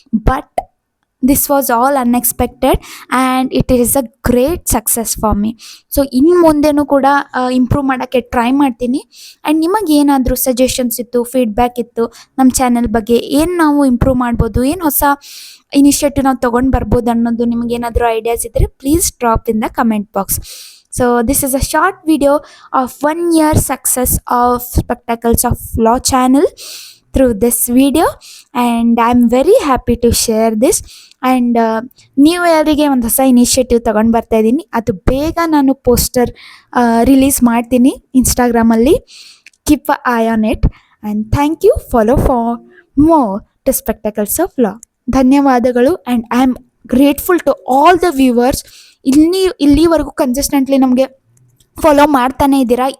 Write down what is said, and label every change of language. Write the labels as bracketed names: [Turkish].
[English] But this was all unexpected and it is a great success for me. [Kannada] So ಇನ್ನು ಮುಂದೆನೂ ಕೂಡ improve ಮಾಡೋಕ್ಕೆ try ಮಾಡ್ತೀನಿ. And ನಿಮಗೆ ಏನಾದರೂ ಸಜೆಷನ್ಸ್ ಇತ್ತು, ಫೀಡ್ಬ್ಯಾಕ್ ಇತ್ತು ನಮ್ಮ ಚಾನಲ್ ಬಗ್ಗೆ, ಏನು ನಾವು ಇಂಪ್ರೂವ್ ಮಾಡ್ಬೋದು, ಏನು ಹೊಸ ಇನಿಷಿಯೇಟಿವ್ ನಾವು ತೊಗೊಂಡು ಬರ್ಬೋದು ಅನ್ನೋದು ನಿಮಗೇನಾದರೂ ಐಡಿಯಾಸ್ ಇದ್ದರೆ [English] Please drop in the comment box. So this is a short video of 1 year success of Spectacles of Law channel through this video, and I'm very happy to share this. [Kannada] And ನೀವು ಯಾರಿಗೆ ಒಂದು ಹೊಸ initiative ತೊಗೊಂಡು ಬರ್ತಾ ಇದ್ದೀನಿ, ಅದು ಬೇಗ ನಾನು ಪೋಸ್ಟರ್ ರಿಲೀಸ್ ಮಾಡ್ತೀನಿ ಇನ್ಸ್ಟಾಗ್ರಾಮಲ್ಲಿ. [English] Keep a eye on it and thank you. Follow for more to Spectacles of Law. ಧನ್ಯವಾದಗಳು. And I am grateful to all the viewers. [Kannada] ಇಲ್ಲಿವರೆಗೂ ಕನ್ಸಿಸ್ಟೆಂಟ್ಲಿ ನಮಗೆ ಫಾಲೋ ಮಾಡ್ತಾನೆ ಇದ್ದೀರಾ.